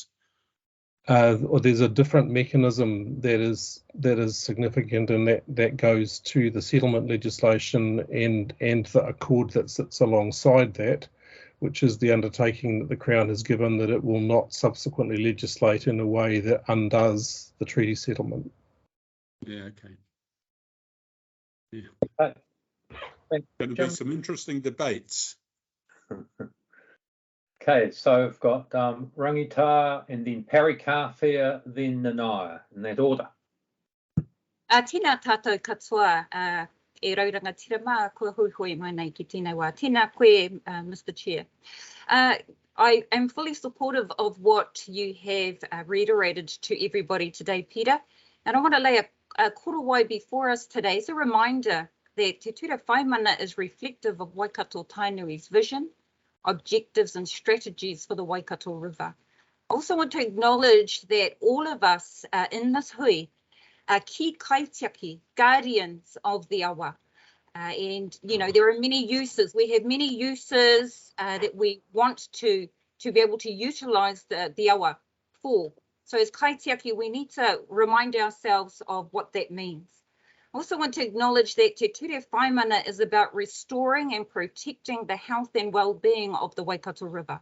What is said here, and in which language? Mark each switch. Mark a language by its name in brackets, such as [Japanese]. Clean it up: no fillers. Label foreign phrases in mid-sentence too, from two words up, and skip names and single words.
[English] Or there's a different mechanism that is significant, and that goes to the settlement legislation and the accord that sits alongside that, which is the undertaking that the Crown has given that it will not subsequently legislate in a way that undoes the treaty settlement. Yeah, okay. Yeah. Going to be some interesting debates. Okay, so I've got Rangita and then Parikawhia, then Nanaya, in that order. [Māori] Tēnā tātou katoa, e rauranga tirama, kua hui mai nei ki tēnei wā. Tēnā koe, [English] Mr. Chair. I am fully supportive of what you have reiterated to everybody today, Peter. And I want to lay a korowai before us today as a reminder that Te Ture Whaimana is reflective of Waikato Tainui's vision, objectives and strategies for the Waikato River. I also want to acknowledge that all of us in this hui are [Māori] ki kaitiaki, [English] guardians of the awa. And, you know, there are many uses. We have many uses that we want to be able to utilise the awa for. So as kaitiaki, we need to remind ourselves of what that means. I also want to acknowledge that Te Ture Whaimana is about restoring and protecting the health and well-being of the Waikato River.